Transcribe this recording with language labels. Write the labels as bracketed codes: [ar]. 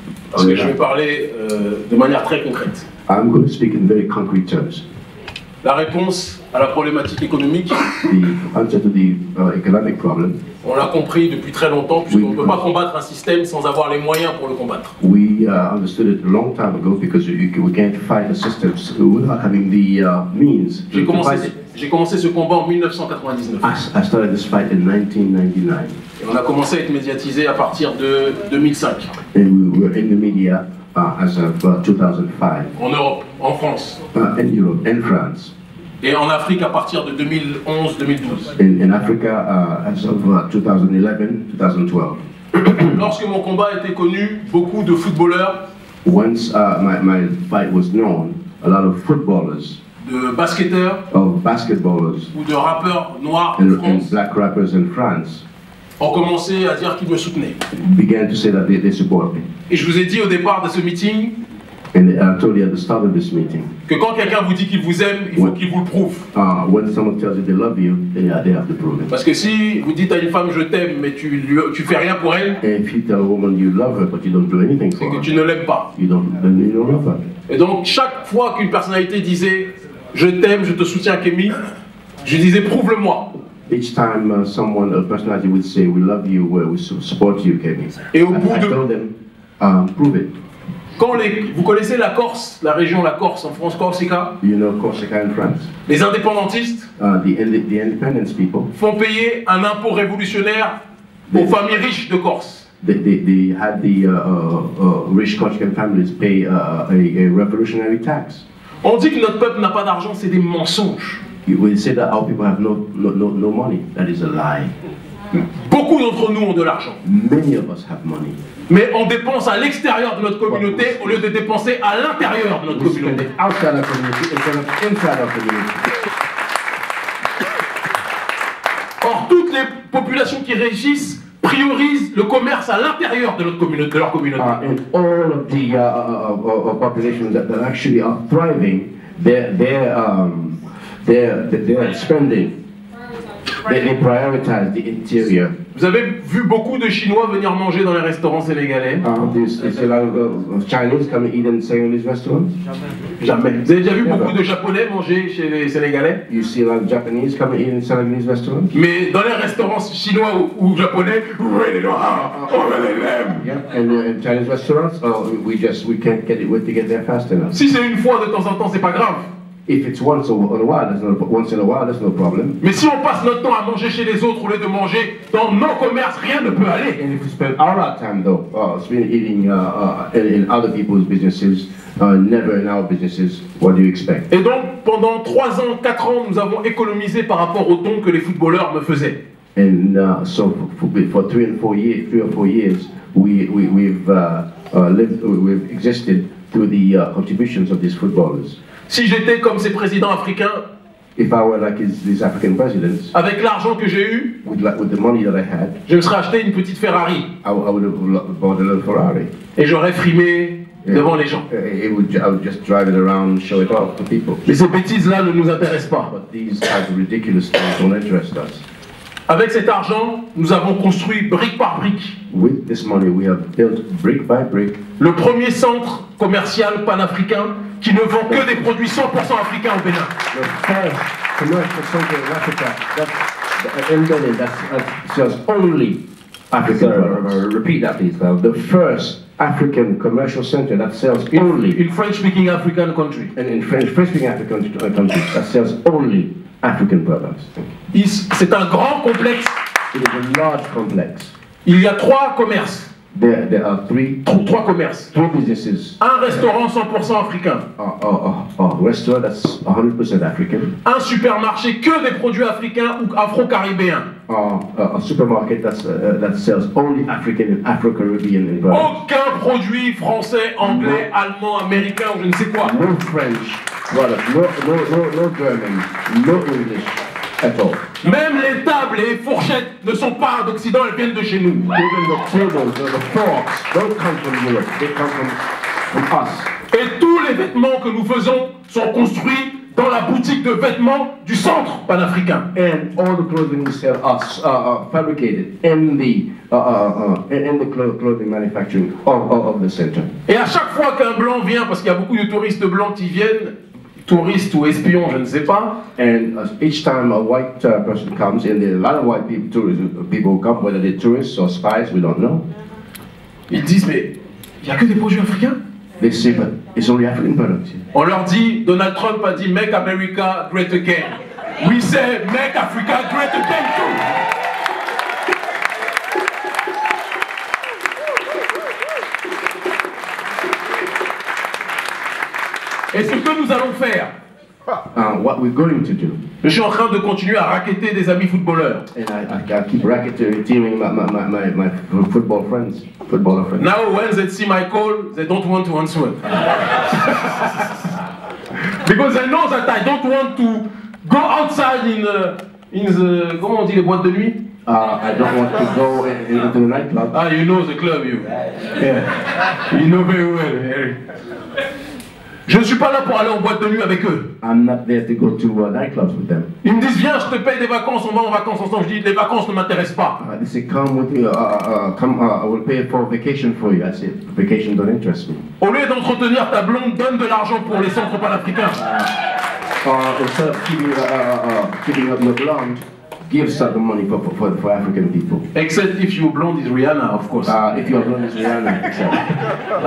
[fr] Parce que je vais parler de manière très concrète. [en] I'm going to speak in very concrete terms. [fr] La réponse à la problématique économique, [en] the answer to the economic problem, [fr] on l'a compris depuis très longtemps, puisqu'on ne peut pas combattre un système sans avoir les moyens pour le combattre. [en] We understood it a long time ago, because we can't fight a system without having the means. [fr] J'ai commencé ce combat en 1999. [en] I started this fight in 1999. [fr] Et on a commencé à être médiatisé à partir de 2005. [en] And we were in the media as of 2005. [fr] En Europe, en France. [en] In Europe, in France. [fr] Et en Afrique à partir de 2011-2012. [en] In Africa as of 2011-2012. [fr] Lorsque mon combat était connu, beaucoup de footballeurs [en] Once my fight was known, a lot of footballers [fr] de basketteurs [en] of basketballers [fr] ou de rappeurs noirs en [en] and [fr] France [en] black rappers in France [fr] ont commencé à dire qu'ils me soutenaient. [en] began to say that they support me. [fr] Et je vous ai dit au départ de ce meeting [en] And I told you at the start of this meeting, [fr] que quand quelqu'un vous dit qu'il vous aime, il faut qu'il vous le prouve. [en] when someone tells you they love you, then they have to prove it. [fr] Parce que si vous dites à une femme je t'aime mais tu fais rien pour elle, [en] And if you tell a woman you love her but you don't do anything [fr] c'est [en] for [fr] que [en] her, [fr] tu ne l'aimes pas. [en] then you don't love her. [fr] Et donc chaque fois qu'une personnalité disait je t'aime, je te soutiens Kémy, je disais prouve-le-moi. [en] Each time a personality would say we love you, we support you, Kemi. [fr] Et au bout [en] I [fr] de... [en] told them, prove it. [fr] Quand vous connaissez la Corse, la région la Corse en France, Corsica, [en] You know Corsica in France. [fr] les indépendantistes [en] The independence people, [fr] font payer un impôt révolutionnaire aux familles riches de Corse. [en] they had the rich Corsican families pay a revolutionary tax. [fr] On dit que notre peuple n'a pas d'argent, c'est des mensonges. [en] We say that our people have no money. That is a lie. [fr] Beaucoup d'entre nous ont de l'argent. [en] Many of us have money. [fr] Mais on dépense à l'extérieur de notre communauté au lieu de dépenser à l'intérieur de notre communauté. [en] Outside our community instead of inside our community. [fr] Or, toutes les populations qui régissent priorisent le commerce à l'intérieur de leur communauté. [en] And all of the populations that actually are thriving, they're spending. They prioritize the interior. [fr] Vous avez vu beaucoup de Chinois venir manger dans les restaurants sénégalais? [en] There's a lot of Chinese come and eat in Senegalese restaurants? [fr] Jamais. Vous avez déjà vu beaucoup de Japonais manger chez les Sénégalais? [en] You see a lot of Japanese come and eat in Senegalese restaurants? [fr] Mais dans les restaurants chinois ou japonais, [en] Yeah, and in Chinese restaurants, we can't get there fast enough. [fr] Si c'est une fois de temps en temps, c'est pas grave. [en] If it's once in a while, there's no problem. [fr] Mais si on passe notre temps à manger chez les autres au lieu de manger dans nos commerces, rien ne peut aller. [en] And if we spend our time though, eating in other people's businesses, never in our businesses, what do you expect? [fr] Et donc pendant 3 ans, 4 ans, nous avons économisé par rapport aux dons que les footballeurs me faisaient. [en] And so for 3 or 4 years, we've existed through the contributions of these footballers. [fr] Si j'étais comme ces présidents africains, [en] if I were like these African presidents, [fr] avec l'argent que j'ai eu, [en] with the money that I had, [fr] je me serais acheté une petite Ferrari. [en] I would have bought a little Ferrari. [fr] Et j'aurais frimé devant les gens. [en] I would just drive it around, show it off to people. [fr] Mais ces bêtises-là ne nous intéressent pas. [en] But these types of ridiculous things don't interest us. [fr] Avec cet argent, nous avons construit brique par brique. [en] With this money, we have built brick by brick [fr] le premier centre commercial panafricain qui ne vend que des produits 100% africains au Bénin. [en] The first commercial center in Africa that sells only African products. Repeat that, please. The first African commercial center that sells only in French-speaking African country. And in French-speaking African countries that sells only African products. [fr] C'est un grand complexe. [en] It is a large complex. [fr] Il y a 3 commerces. [en] There are [fr] 3 commerces. [en] 3 businesses. [fr] Un restaurant 100% africain. [en] A restaurant that's 100% African. [fr] Un supermarché que des produits africains ou afro-caribéens. [en] A supermarket that sells only African and Afro-Caribbean products. [fr] Aucun produit français, anglais, allemand, américain ou je ne sais quoi. [en] No French products, no German, no English at all. [fr] Même les tables et les fourchettes ne sont pas d'Occident, elles viennent de chez nous. [en] Even the tables or the forks don't come from Europe, they come from us. [fr] Et tous les vêtements que nous faisons sont construits dans la boutique de vêtements du centre panafricain. [en] And all the clothing we sell are fabricated in the clothing manufacturing of the center. [fr] Et à chaque fois qu'un blanc vient, parce qu'il y a beaucoup de touristes blancs qui viennent, touristes ou espions, je ne sais pas. [en] And each time a white person comes, and there are a lot of white people come, whether they're tourists or spies, we don't know. [fr] Ils disent, mais il n'y a que des produits africains. [en] They say, but it's only African products. [fr] On leur dit, Donald Trump a dit, [en] Make America Great Again. We say, Make Africa Great Again too. [fr] Et ce que nous allons faire, [en] what we're going to do. [fr] Je suis en train de continuer à racketter des amis footballeurs. [en] And I keep racketeering my footballer friends. Now when they see my call, they don't want to answer. Because I know that I don't want to go outside in the [fr] comment on dit les boîtes de nuit? [en] I don't want to go into the nightclub. Ah, you know the club, you. Yeah. You know very well, Harry. [fr] Je ne suis pas là pour aller en boîte de nuit avec eux. [en] I'm not there to go to nightclubs with them. [fr] Ils me disent, viens, je te paye des vacances, on va en vacances ensemble. Je dis, les vacances ne m'intéressent pas. [en] They say, come with me, I will pay for a vacation for you. I say, vacation don't interest me. [fr] Au lieu d'entretenir ta blonde, donne de l'argent pour les centres panafricains. [en] Instead of keeping up your blonde, give some money for African people. Except if your blonde is Rihanna, of course. If your blonde is Rihanna, exactly.